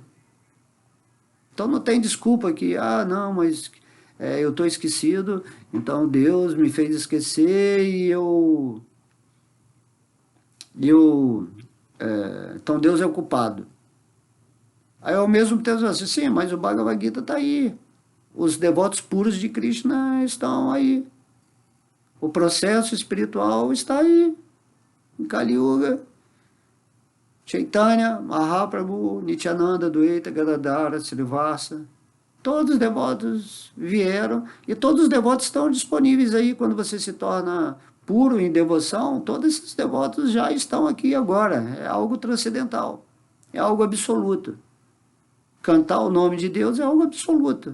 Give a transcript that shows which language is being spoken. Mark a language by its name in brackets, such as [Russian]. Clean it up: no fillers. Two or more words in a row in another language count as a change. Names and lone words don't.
[Portuguese] Então não tem desculpa que, não, mas eu estou esquecido, então Deus me fez esquecer e então Deus é o culpado. Aí ao mesmo tempo assim, sim, mas o Bhagavad Gita está aí. Os devotos puros de Krishna estão aí. O processo espiritual está aí. Em Kali Yuga, Chaitanya, Mahaprabhu, Nityananda, Dvaita, Gadadhara, Srivasa, todos os devotos vieram e todos os devotos estão disponíveis aí quando você se torna puro em devoção. Todos esses devotos já estão aqui agora. É algo transcendental, é algo absoluto. Cantar o nome de Deus é algo absoluto.